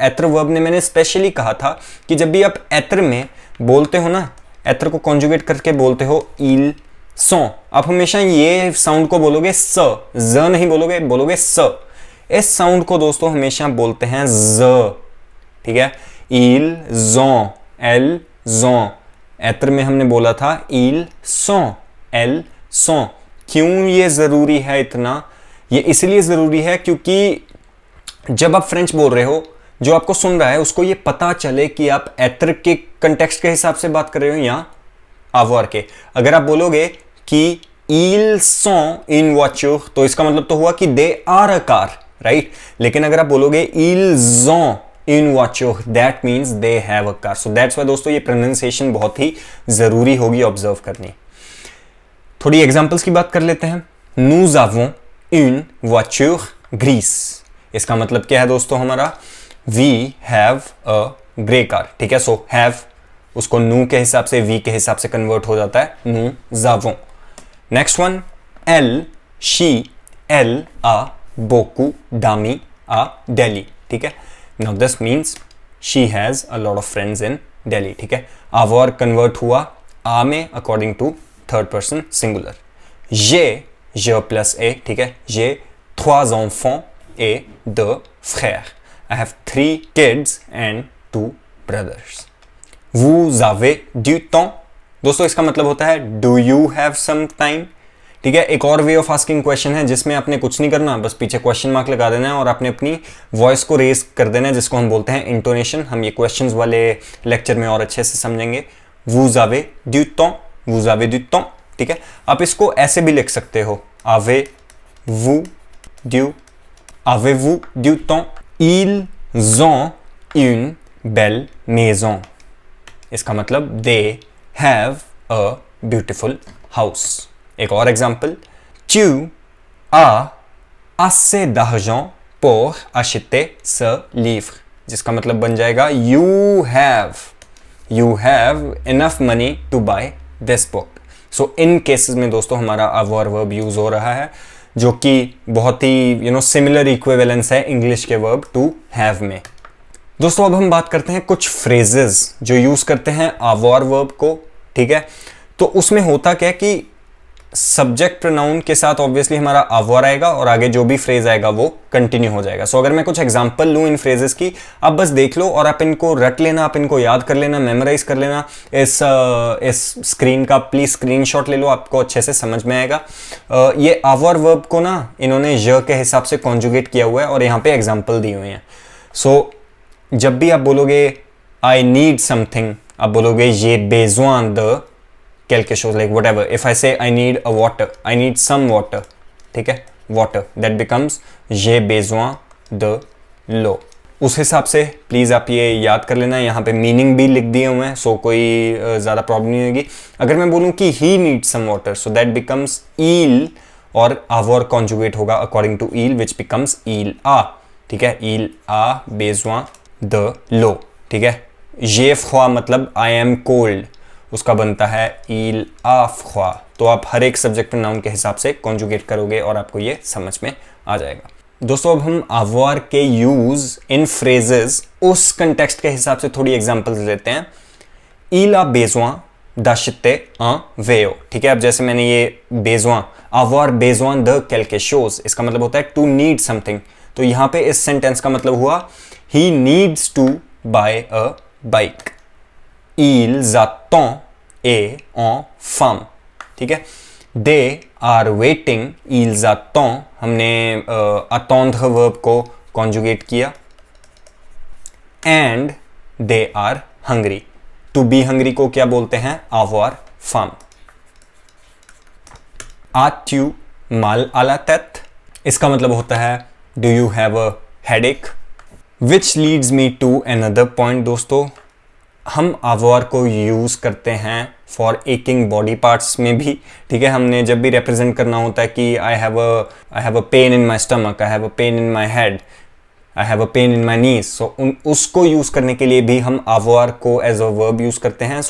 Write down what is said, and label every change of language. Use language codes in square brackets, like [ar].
[hi] एत्र verb ने मैंने specially कहा था कि जब भी आप एत्र में बोलते हो ना, एत्र को कॉन्जुगेट करके बोलते हो [fr] ils sont, [hi] आप हमेशा ये साउंड को बोलोगे स, ज नहीं बोलोगे, बोलोगे स। इस साउंड को दोस्तों हमेशा बोलते हैं ज। ठीक है, [fr] ils ont, elles ont। [hi] एत्र में हमने बोला था [fr] ils sont, elles sont। [hi] क्यों ये जरूरी है इतना? ये इसलिए जरूरी है क्योंकि जब आप फ्रेंच बोल रहे हो, जो आपको सुन रहा है उसको ये पता चले कि आप एत्र के कंटेक्स्ट के हिसाब से बात कर रहे हो या avoir के। अगर आप बोलोगे कि [fr] ils sont in voiture, [hi] तो इसका मतलब तो हुआ कि [en] they are a car, [hi] right? [en] लेकिन अगर आप बोलोगे [fr] ils ont in voiture, [en] that means they have a car. So that's why [hi] दोस्तों ये प्रोनाउंसिएशन बहुत ही जरूरी होगी ऑब्जर्व करनी। थोड़ी एग्जांपल्स की बात कर लेते हैं। [fr] nous avons une voiture grise, [hi] इसका मतलब क्या है दोस्तों हमारा, [en] we have a grey car। [hi] ठीक है, सो have उसको nous के हिसाब से, we के हिसाब से कन्वर्ट हो जाता है [fr] nous avons। नेक्स्ट वन, elle, [en] she, [fr] elle a beaucoup d'amis à Delhi। [hi] ठीक है, [en] now this means she has a lot of friends in Delhi। [hi] ठीक है, avoir कन्वर्ट हुआ आ में according to third person singular. [fr] je [hi] plus ए, ठीक है, [fr] j'ai 3 enfants et 2 frères। [en] I have 3 kids and 2 brothers। [fr] vous avez du temps, [hi] दोस्तों इसका मतलब होता है do you have some time. ठीक है, एक और वे ऑफ आस्किंग क्वेश्चन है जिसमें आपने कुछ नहीं करना, बस पीछे क्वेश्चन मार्क लगा देना है और आपने अपनी वॉइस को रेज कर देना है, जिसको हम बोलते हैं इंटोनेशन। हम ये क्वेश्चंस वाले लेक्चर में और अच्छे से समझेंगे। [fr] vous avez du temps, vous avez du temps। [hi] ठीक है, आप इसको ऐसे भी लिख सकते हो, [fr] avez-vous du temps, ils ont une belle maison। [hi] इसका मतलब [en] they have a beautiful house। [hi] एक और example, [fr] tu as assez d'argent pour acheter ce livre, [hi] जिसका मतलब बन जाएगा [en] you have enough money to buy this book। [hi] So in cases में दोस्तों हमारा avoir वर्ब यूज हो रहा है, जो कि बहुत ही सिमिलर इक्विवेलेंस है इंग्लिश के वर्ब टू हैव में। दोस्तों अब हम बात करते हैं कुछ फ्रेजेस जो यूज करते हैं avoir वर्ब को, ठीक है। तो उसमें होता क्या है कि सब्जेक्ट प्रोनाउन के साथ ऑब्वियसली हमारा avoir आएगा और आगे जो भी फ्रेज आएगा वो कंटिन्यू हो जाएगा। सो अगर मैं कुछ एग्जांपल लूं इन फ्रेजेस की, आप बस देख लो और आप इनको रट लेना, आप इनको याद कर लेना, मेमोराइज कर लेना। इस स्क्रीन का प्लीज स्क्रीनशॉट ले लो, आपको अच्छे से समझ में आएगा। ये avoir वर्ब को ना इन्होंने j के हिसाब से कॉन्जुगेट किया हुआ है और यहाँ पे एग्जाम्पल दी हुई है। सो जब भी आप बोलोगे आई नीड समथिंग, आप बोलोगे ये बेजुआन the [fr] quelque chose, [en] like whatever. If I say I need a water, I need some water, [hi] ठीक है, [en] water, that becomes [fr] j'ai besoin de l'eau। [hi] उस हिसाब से प्लीज आप ये याद कर लेना, यहाँ पे मीनिंग भी लिख दिए हुए हैं, सो कोई ज़्यादा प्रॉब्लम नहीं होगी। [en] अगर मैं बोलूँ कि he needs some water, so that becomes il और avoir conjugate होगा according to il, which becomes [fr] il a, ठीक है, il a besoin de l'eau, [en] ठीक है। [fr] j'ai froid [hi] मतलब [en] I am cold, [hi] उसका बनता है [fr] il a froid। [hi] तो आप हर एक सब्जेक्ट प्रोनाउन के हिसाब से कॉन्जुगेट करोगे और आपको ये समझ में आ जाएगा। दोस्तों अब हम avoir के यूज इन फ्रेजेस उस कंटेक्स्ट के हिसाब से थोड़ी एग्जांपल्स लेते हैं। [fr] il a besoin d'acheter un vélo, [hi] ठीक है। अब जैसे मैंने ये besoin, [fr] avoir besoin de quelque chose, [hi] इसका मतलब होता है [en] to need something। [hi] तो यहाँ पे इस सेंटेंस का मतलब हुआ [en] he needs to buy a bike। [fr] ils attendent et en femme, ठीक है। [en] they are waiting, [fr] ils attendent, [hi] हमने attendre verb को conjugate किया। [en] and they are hungry, to be hungry [hi] को क्या बोलते हैं, [fr] avoir faim। as-tu mal à la tête, [hi] इसका मतलब होता है [en] do you have a headache। which leads me to another point। [hi] दोस्तों हम avoir को यूज़ करते हैं फॉर एकिंग बॉडी पार्ट्स में भी, ठीक है। हमने जब भी रिप्रेजेंट करना होता है कि I have a pain in my stomach, I have a pain in my head, I have a pain in माई नीज, सो उसको यूज़ करने के लिए भी हम avoir को एज अ वर्ब यूज़ करते हैं।